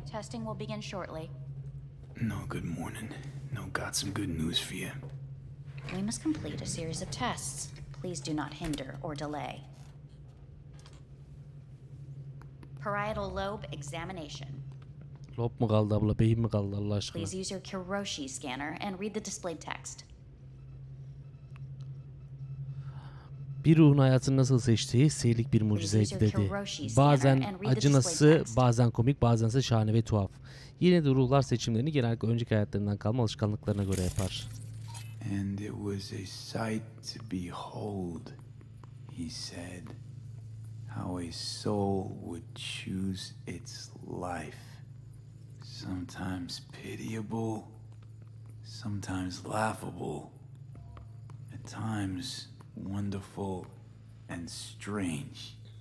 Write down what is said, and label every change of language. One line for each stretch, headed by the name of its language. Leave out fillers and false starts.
English: Testing will begin shortly. No, good morning. No, got some good news for you. We must complete a series of tests. Please do not hinder or delay. Parietal lobe examination.
Turkish: Lob mu kaldı abla, beyin mi kaldı Allah aşkına?
English: Please use your Kiroshi scanner and read the displayed text.
Turkish: Bir ruhun hayatını nasıl seçtiği seyirlik bir mucizeydi dedi. Bazen acınası, bazen komik, bazense şahane ve tuhaf. Yine de ruhlar seçimlerini genellikle önceki hayatlarından kalma alışkanlıklarına göre yapar.
English: And it was a sight to behold, he said, how a soul would choose its life. Sometimes pitiable, sometimes laughable, at times wonderful and strange.